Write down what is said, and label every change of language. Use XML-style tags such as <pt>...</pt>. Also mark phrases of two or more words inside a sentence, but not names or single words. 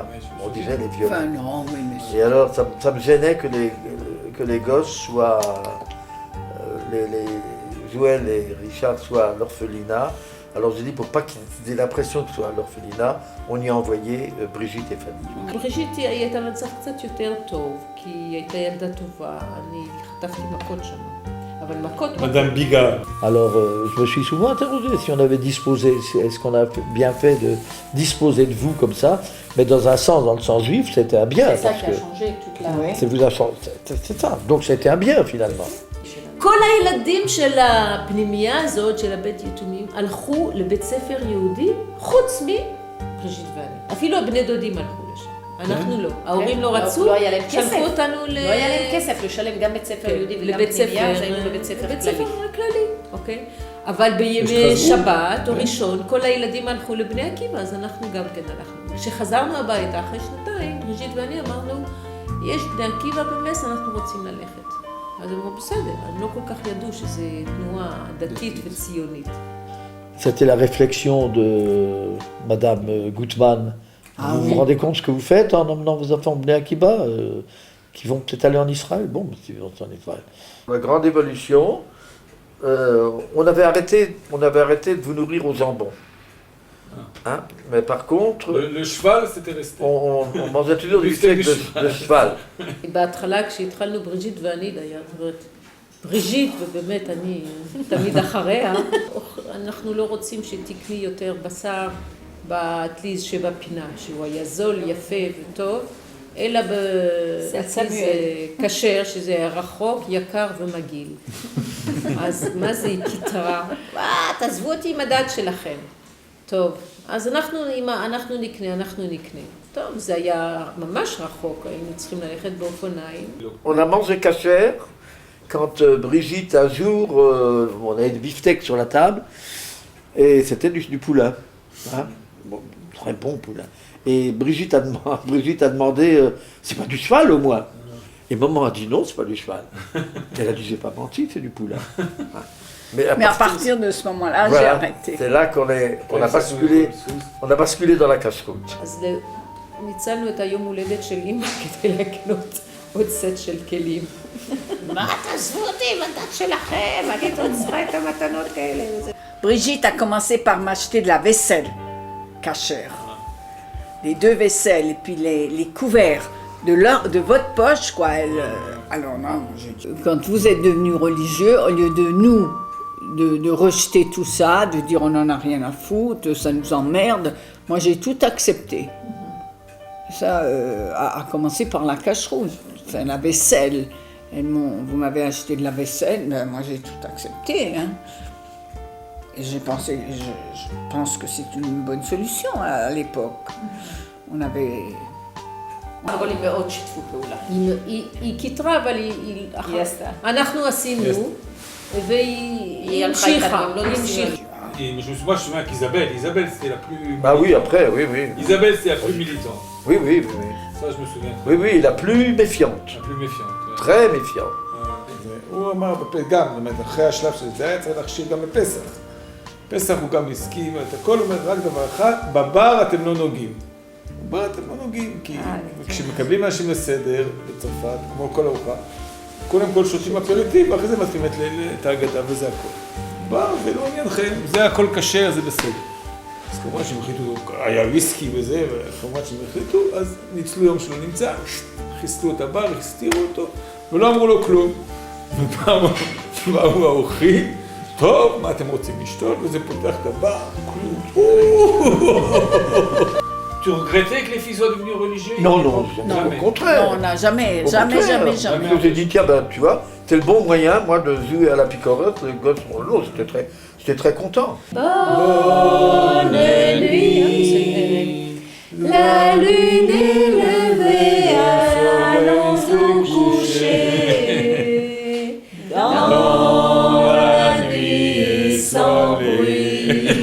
<fr>On disait les Violettes. Enfin, non, oui, monsieur. Et alors, ça me gênait que les gosses soient, Joël et Richard soient à l'orphelinat. Alors j'ai dit, pour pas qu'ils aient l'impression que ce soit à l'orphelinat, on y a envoyé Brigitte et Fanny.</fr> <he>בריז'יט היא הייתה מצב קצת יותר טוב, כי היא הייתה ילדה טובה, אני חטפתי מכות שם. אבל מכות...</he> <fr>Madame Biga. Alors je me suis souvent interrogé si on avait disposé, est-ce qu'on a bien fait de disposer de vous comme ça, mais dans le sens juif, c'était un bien. C'est ça qui a changé toute la... C'est ça, donc c'était un bien finalement.</fr> <he>כל הילדים של הפנימייה הזאת, של הבית יתומים, הלכו לבית ספר יהודי, חוץ מבריז'יט ואני. אפילו הבני דודים הלכו לשם. אנחנו לא. ההורים לא רצו, לא היה להם כסף. שלחו אותנו לא היה להם כסף לשלם גם בית ספר יהודי וגם פנימייה, אז היינו בבית ספר כללי. בית ספר כללי, אוקיי? אבל בימי שבת או ראשון, כל הילדים הלכו לבני עקיבא, אז אנחנו גם כן הלכנו. כשחזרנו הביתה אחרי שנתיים, בריז'יט ואני אמרנו, יש בני עקיבא במס, אנחנו רוצים ללכת. אז הם אמרו, בסדר, הם לא כל כך ידעו שזו תנועה דתית וציונית.</he> <fr>C'était la réflexion de Madame Gutmann. Vous vous rendez compte ce que vous faites en emmenant vos enfants au Bnei Akiba, qui vont peut-être aller en Israël? Bon, mais ils vont en Israël. La grande évolution, on avait arrêté de vous nourrir aux jambons. Hein? Mais par contre... Le cheval, c'était resté. On mangeait toujours du steak de cheval.</fr> <he>בהתחלה כשהתחלנו בריז'יט ואני, זאת אומרת, בריז'יט, ובאמת אני תמיד אחריה, אנחנו לא רוצים שתקני יותר בשר באטליז שבפינה, שהוא היה זול, יפה וטוב, אלא באטליז כשר, שזה היה רחוק, יקר ומגעיל. אז מה זה היא כיתרה? תעזבו אותי עם הדת שלכם. טוב, אז אנחנו נקנה. טוב, זה היה ממש רחוק, היינו צריכים ללכת באופניים.</he> <fr>On a mangé cachère quand Brigitte, un jour, on avait des beefsteaks sur la table, et c'était du poulain. Hein? Bon, très bon poulain. Et Brigitte a demandé, c'est pas du cheval au moins? Et maman a dit non, c'est pas du cheval. Elle a dit, j'ai pas menti, c'est du poulain. Hein? Mais à partir de ce moment-là, voilà, j'ai arrêté. C'est là qu'on a basculé dans la cache-croûte.</fr> <he>אז ניצלנו את היום הולדת של אמא כדי לקנות עוד סט של כלים. מה תעזבו אותי עם הדת שלכם? אני עוד צריכה את המתנות כאלה.</he> <fr>Brigitte a commencé par m'acheter de la vaisselle cachère. Les deux vaisselles et puis les couverts de votre poche, quoi. Alors non, quand vous êtes devenus religieux, au lieu de nous, de rejeter tout ça, de dire on n'en a rien à foutre, ça nous emmerde, moi j'ai tout accepté. Ça a commencé par la cache-rouge, enfin la vaisselle. Vous m'avez acheté de la vaisselle, ben, moi j'ai tout accepté. Hein. Et je pense que c'est une bonne solution à l'époque. On avait...</fr> <he>אבל היא מאוד שיתפו פעולה. היא כיתרה, אבל היא עשתה. אנחנו עשינו, והיא המשיכה.</he> <fr>Et moi, je me souviens qu'Isabelle, c'était la plus... Ah oui, après, oui. Isabelle, c'était la plus militante. Oui. Ça, je me souviens. Oui, la plus méfiante. La plus méfiante. Très méfiante.</fr> <he>הוא אמר גם, זאת אומרת, אחרי השלב של זה היה צריך להכשיר גם בפסח. פסח הוא גם הסכים, את הכל אומר רק דבר אחד, בבר אתם לא נוגעים. בבר אתם לא נוגעים, כי כשמקבלים אנשים לסדר בצרפת, כמו כל ארוחה, קודם כל שותים אפריטיב, ואחרי זה מתחילים את ההגדה וזה הכל. בר, זה לא עניינכם, זה הכל כשר, זה בסדר. אז כמובן שהם החליטו, היה ויסקי וזה, וכמובן שהם החליטו, אז ניצלו יום שלא נמצא, חיסלו את הבר, הסתירו אותו, ולא אמרו לו כלום. ופעם באו האורחים, טוב, מה אתם רוצים לשתות? וזה פותח את הבר, כלום.</he> <fr>Tu regrettais que les filles soient devenues religieux? Non, au contraire. Non, on n'a jamais. J'ai dit, tiens, ben, tu vois, c'est le bon moyen, moi, de jouer à la picorette, les gosses sont l'eau, j'étais très content. Bonne nuit, la lune est levée, allons nous coucher, dans la nuit sans bruit.</fr>